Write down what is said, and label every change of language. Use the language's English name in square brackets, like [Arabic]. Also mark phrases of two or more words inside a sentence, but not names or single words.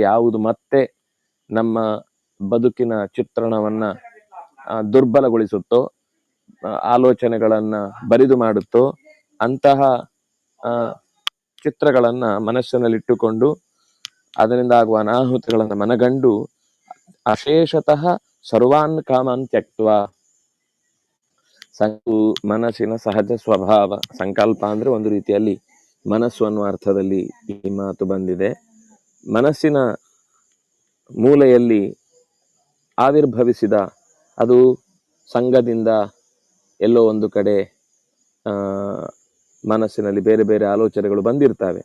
[Kannada] ಯಾವುದು ಮತ್ತೆ ನಮ್ಮ ಬದುಕಿನ ಚಿತ್ರಣವನ್ನ ದುರ್ಬಲಗೊಳಿಸುತ್ತೋ, ಆಲೋಚನೆಗಳನ್ನ ಬರಿದು ಮಾಡುತ್ತೋ, ಅಂತಹ ಚಿತ್ರಗಳನ್ನ ಮನಸ್ಸಿನಲ್ಲಿಟ್ಟುಕೊಂಡು ಅದರಿಂದ ಆಗುವ ಅನಾಹುತಗಳನ್ನ ಮನಗಂಡು [Sanskrit] ಅಶೇಷತಃ ಸರ್ವಾನ್ ಕಾಮಾನ್ ತ್ಯಕ್ತ್ವ, [Kannada] ಮನಸ್ಸಿನ ಸಹಜ ಸ್ವಭಾವ. ಸಂಕಲ್ಪ ಅಂದ್ರೆ ಒಂದು ರೀತಿಯಲ್ಲಿ ಮನಸ್ಸು ಅನ್ನುವ ಅರ್ಥದಲ್ಲಿ ಈ ಮಾತು ಬಂದಿದೆ. ಮನಸ್ಸಿನ ಮೂಲೆಯಲ್ಲಿ ಆವಿರ್ಭವಿಸಿದ ಅದು ಸಂಘದಿಂದ ಎಲ್ಲೋ ಒಂದು ಕಡೆ ಮನಸ್ಸಿನಲ್ಲಿ ಬೇರೆ ಬೇರೆ ಆಲೋಚನೆಗಳು ಬಂದಿರ್ತವೆ.